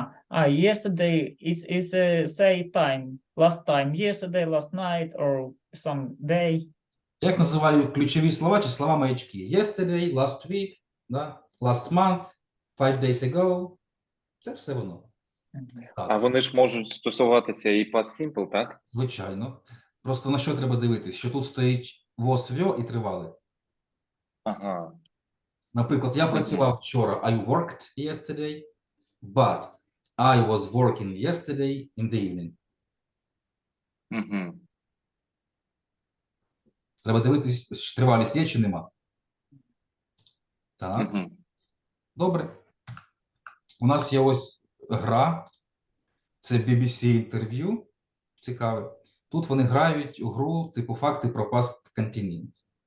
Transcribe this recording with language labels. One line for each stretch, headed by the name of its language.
English: Yesterday, it's say time, last time, yesterday, last night, or some day.
Ukrainian: Як називаю ключові слова чи слова маячки?
English: Yesterday, last week, да? Last month, 5 days ago.
Ukrainian: Це все воно. А вони ж можуть стосуватися і past simple, так? Звичайно. Просто на що треба дивитись? Що тут стоїть was, were і тривале. Ага. Наприклад, я працював вчора.
English: I worked yesterday, but I was working yesterday in the evening.
Ukrainian: Треба дивитись, чи тривалість є, чи нема. Так. Добре. У нас є ось гра. Це BBC інтерв'ю. Цікаве. Тут вони грають у гру типу факти про past continuous.